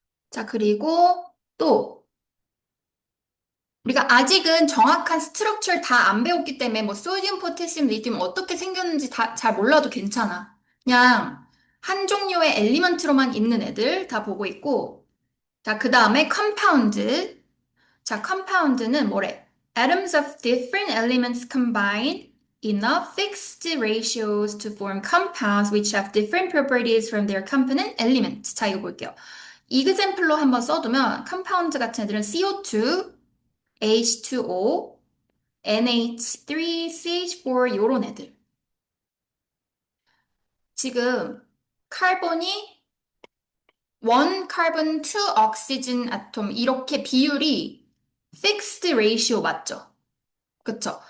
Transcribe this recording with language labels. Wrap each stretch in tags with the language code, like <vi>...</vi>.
<ko>자, 그리고 또 우리가 아직은 정확한 스트럭처를 다 안 배웠기 때문에 뭐 소디움, 포테시움, 리튬 어떻게 생겼는지 다 잘 몰라도 괜찮아. 그냥 한 종류의 엘리먼트로만 있는 애들 다 보고 있고, 자, 그 다음에 컴파운드. 자, 컴파운드는 뭐래?</ko> <en>Atoms of different elements combine enough fixed ratios to form compounds which have different properties from their component element.</en> <ko>자, 이거 볼게요. 이그샘플로 한번 써두면 컴파운드 같은 애들은 CO2, H2O, NH3, CH4 요런 애들. 지금 카본이 원 카본 투 oxygen 아톰 이렇게 비율이 fixed ratio 맞죠? 그쵸?</ko>